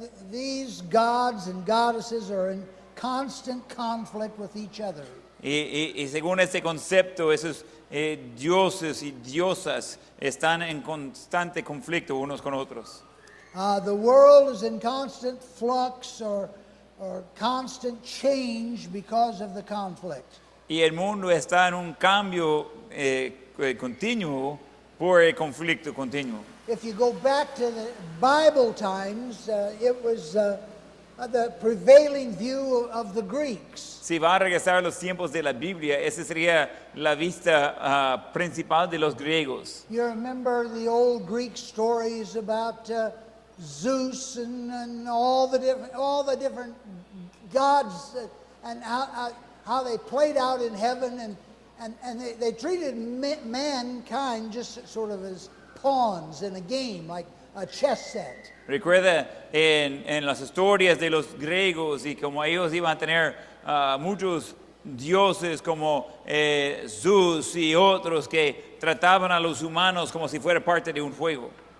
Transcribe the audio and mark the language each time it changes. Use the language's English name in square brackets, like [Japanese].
[English] These gods and goddesses are in constant conflict with each other. [Spanish] Y según este concepto, esos dioses y diosas están en constante conflicto unos con otros. [English] The world is in constant flux or constant change because of the conflict. [Spanish] Y el mundo está en un cambio continuo por el conflicto continuo. [English] If you go back to the Bible times, it was the prevailing view of the Greeks. [Spanish] Si va a regresar a los tiempos de la Biblia, esa sería la vista principal de los griegos. [English] You remember the old Greek stories about Zeus and all the different gods and how they played out in heaven, and they treated mankind just sort of as pawns in a game, like a chess set. [Spanish] Recuerda en las historias de los griegos y como ellos iban a tener muchos dioses como Zeus y otros que trataban a los humanos como si fuera parte de un juego.